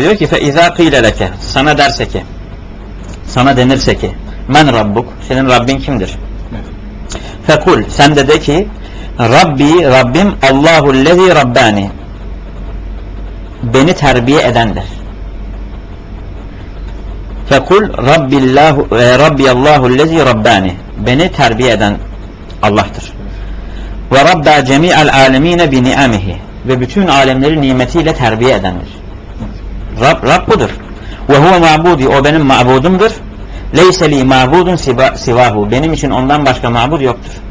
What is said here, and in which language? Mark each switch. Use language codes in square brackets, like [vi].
[tr] Diyor ki [ar] فَاِذَا قِيلَ لَكَ [tr] Sana derse ki, sana denirse ki [ar] مَنْ رَبُّكُ [tr] Senin Rabbin kimdir? [ar] فَقُلْ [tr] evet. Sen de de ki Rabbi, Rabbim [ar] اللّٰهُ الَّذِي رَبَّانِ [tr] Beni terbiye edendir. [ar] فَقُلْ رَبِّ اللّٰهُ وَرَبِّيَ اللّٰهُ الَّذ۪ي رَبَّانِ [tr] Beni terbiye eden Allah'tır. [ar] وَرَبَّى جَمِيعَ الْعَالَم۪ينَ بِنِعَمِهِ [tr] Ve bütün alemleri nimetiyle terbiye edendir. Rab budur. [ar] وَهُوَ مَعْبُودِ [tr] O benim mabudumdur. [ar] لَيْسَ لِي مَعْبُودٌ سِوَاهُ [tr] Benim için ondan başka mabud yoktur.